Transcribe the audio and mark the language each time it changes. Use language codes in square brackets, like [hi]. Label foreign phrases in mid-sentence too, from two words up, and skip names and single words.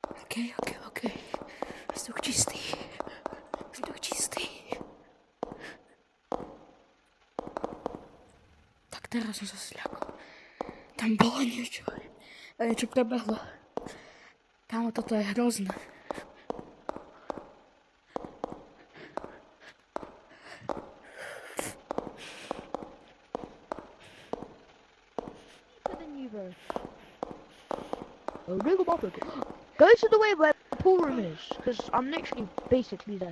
[sk] OK. Vzduch čistý. Tak teraz som sa zľakol. Tam bolo niečo. A niečo prebehlo. Kámo, toto je hrozné. [en] Go to the way where the pool room is, because I'm literally basically there.